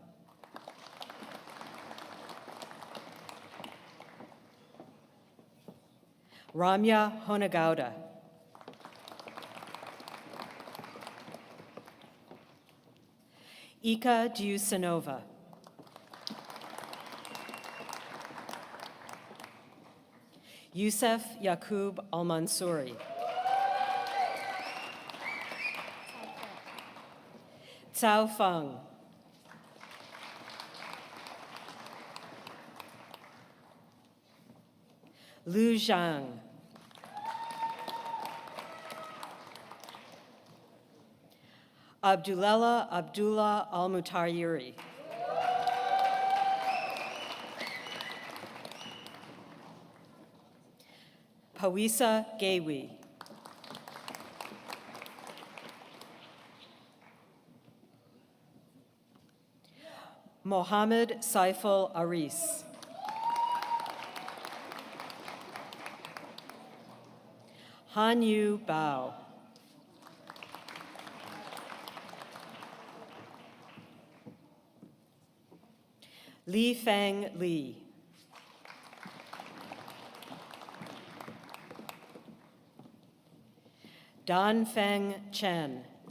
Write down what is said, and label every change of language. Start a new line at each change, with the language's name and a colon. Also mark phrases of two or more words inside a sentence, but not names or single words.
English: Ramya Honagauda. Ika Diusanova. Youssef Yaqub Al-Mansouri. Cao Feng. Lu Zhang. Abdullah Al-Mutayiri. Pawisa Gawi. Mohammed Saiful Aris. Han Yu Bao. Li Feng Li. Dan Feng Chen.